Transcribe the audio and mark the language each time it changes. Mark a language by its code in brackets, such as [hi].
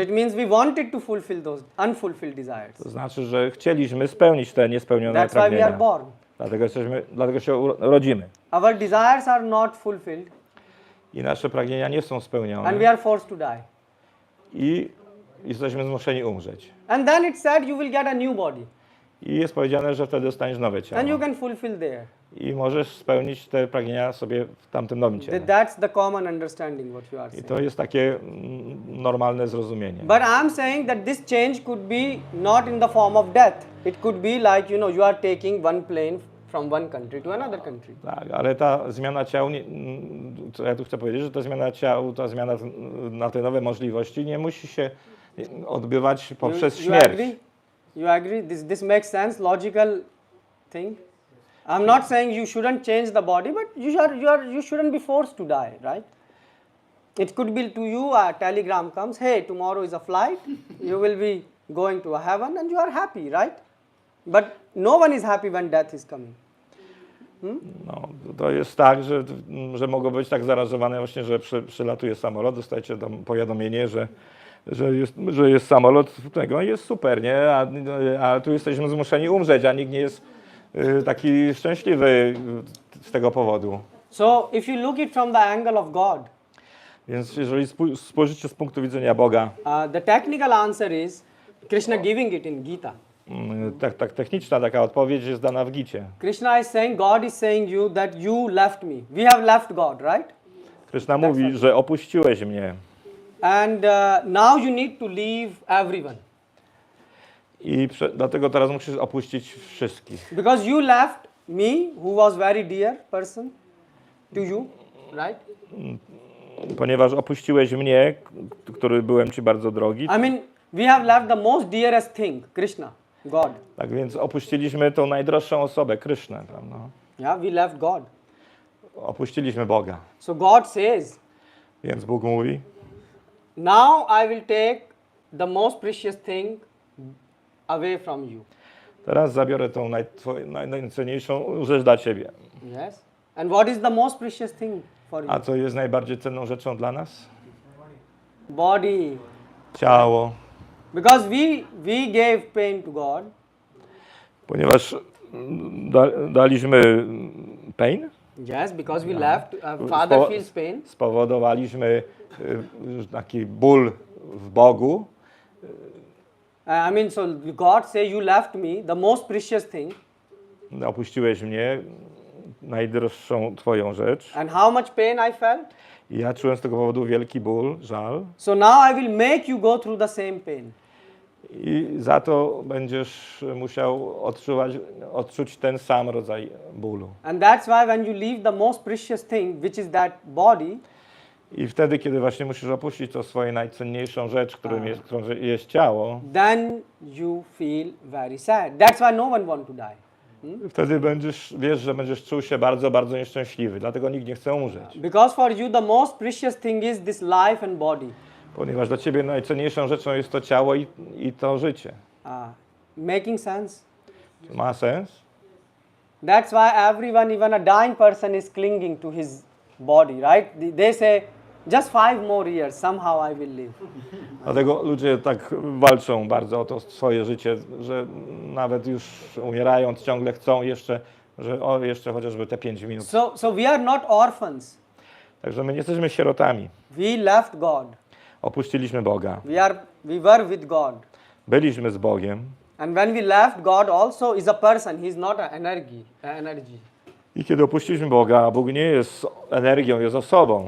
[en] So it means we wanted to fulfill those unfulfilled desires. [pl] To znaczy, że chcieliśmy spełnić te niespełnione pragnienia. [en] That's why we are born. [pl] Dlatego się rodzimy. [en] Our desires are not fulfilled. [pl] I nasze pragnienia nie są spełnione. [en] And we are forced to die. [pl] I jesteśmy zmuszeni umrzeć. [en] And then it said you will get a new body. [pl] I jest powiedziane, że wtedy dostaniesz nowe ciało. [en] And you can fulfill there. [pl] I możesz spełnić te pragnienia sobie w tamtym nowym ciele. [en] That's the common understanding what you are saying. [pl] I to jest takie normalne zrozumienie. [en] But I'm saying that this change could be not in the form of death. It could be like, you are taking one plane from one country to another country. [pl] Tak, ale ta zmiana ciał, co ja tu chcę powiedzieć, że ta zmiana ciał, ta zmiana na te nowe możliwości nie musi się odbywać poprzez śmierć. [en] You agree? This makes sense, logical thing. I'm not saying you shouldn't change the body, but you shouldn't be forced to die, right? It could be to you a telegram comes, hey, tomorrow is a flight, you will be going to a heaven and you are happy, right? But no one is happy when death is coming. [pl] No, to jest tak, że mogą być tak zaaranżowane właśnie, że przylatuje samolot, dostajecie tam powiadomienie, że jest samolot, tego jest super, nie? A tu jesteśmy zmuszeni umrzeć, a nikt nie jest taki szczęśliwy z tego powodu. [en] So if you look it from the angle of God, [pl] Więc jeżeli spojrzycie z punktu widzenia Boga, [en] the technical answer is Krishna giving it in Gita. [pl] tak techniczna taka odpowiedź jest dana w Gicie. [en] Krishna is saying, God is saying you that you left me. We have left God, right? [pl] Krishna mówi, że opuściłeś mnie. [en] And now you need to leave everyone. [pl] I dlatego teraz musisz opuścić wszystkich. [en] Because you left me, who was very dear person to you, right? [pl] Ponieważ opuściłeś mnie, który byłem ci bardzo drogi. [en] I mean, we have left the most dearest thing, Krishna, God. [pl] Tak więc opuściliśmy tą najdroższą osobę, Krishnę, prawda? [en] Yeah, we left God. [pl] Opuściliśmy Boga. [en] So God says, [pl] Więc Bóg mówi, [en] now I will take the most precious thing away from you. [pl] teraz zabiorę tą najcenniejszą rzecz dla ciebie. [en] Yes. And what is the most precious thing for you? [pl] A co jest najbardziej cenną rzeczą dla nas? [en] Body. [pl] Ciało. [en] Because we gave pain to God. [pl] Ponieważ daliśmy pain. [en] Yes, because we left. Father feels pain. [pl] Spowodowaliśmy taki ból w Bogu. [en] I mean, so God say you left me, the most precious thing. [pl] Opuściłeś mnie, najdroższą twoją rzecz. [en] And how much pain I felt? [pl] I ja czułem z tego powodu wielki ból, żal. [en] So now I will make you go through the same pain. [pl] I za to będziesz musiał odczuć ten sam rodzaj bólu. [en] And that's why when you leave the most precious thing, which is that body, [pl] I wtedy, kiedy właśnie musisz opuścić to swoją najcenniejszą rzecz, którą jest ciało, [en] then you feel very sad. That's why no one want to die. [pl] Wtedy wiesz, że będziesz czuł się bardzo, bardzo nieszczęśliwy. Dlatego nikt nie chce umrzeć. [en] Because for you the most precious thing is this life and body. [pl] Ponieważ dla ciebie najcenniejszą rzeczą jest to ciało i to życie. [en] Making sense? [pl] Ma sens? [en] That's why everyone, even a dying person, is clinging to his body, right? They say, just 5 more years, somehow I will live. [pl] Dlatego ludzie tak walczą bardzo o to swoje życie, że nawet już umierając ciągle chcą jeszcze, jeszcze chociażby te 5 minut. [en] So we are not orphans. [pl] Także my nie jesteśmy sierotami. [en] We left God. [pl] Opuściliśmy Boga. [en] We were with God. [pl] Byliśmy z Bogiem. [en] And when we left, God also is a person. He is not an energy. [pl] I kiedy opuściliśmy Boga, a Bóg nie jest energią, jest osobą.